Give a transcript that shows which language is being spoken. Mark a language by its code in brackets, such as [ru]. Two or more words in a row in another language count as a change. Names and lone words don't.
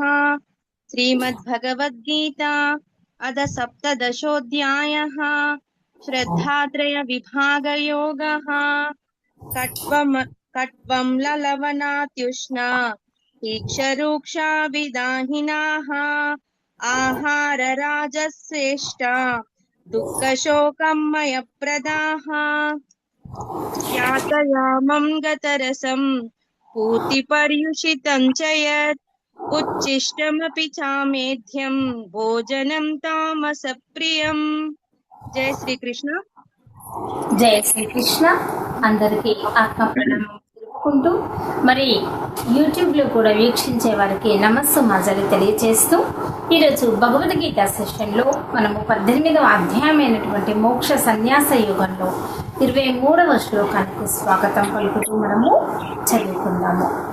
[sa] శ్రీమద్భగవద్గీత అథ సప్తదశోధ్యాయః. శ్రద్ధాత్రయ విభాగయోగః. కట్వం లవణాత్యుష్ణ తీక్షరూక్షా విదాహినాః आहारराजश्रेष्ठा दुःखशोकमयप्रदाः यातयामं गतरसं पूतिपर्युषितं च यत् उच्छिष्टमपि चामेध्यं भोजनं तामसप्रियम्। [hi] जय श्री कृष्ण। [te] జై శ్రీకృష్ణ. అందరికీ ఆత్మ ప్రణామం తెలుపుకుంటూ మరి యూట్యూబ్లో కూడా వీక్షించే వారికి నమస్సు మాజలు తెలియజేస్తూ ఈరోజు భగవద్గీత సెషన్లో మనము 18వ అధ్యాయమైనటువంటి మోక్ష సన్యాస యోగంలో 23వ శ్లోకానికి స్వాగతం పలుకుతూ మనము చదువుకుందాము.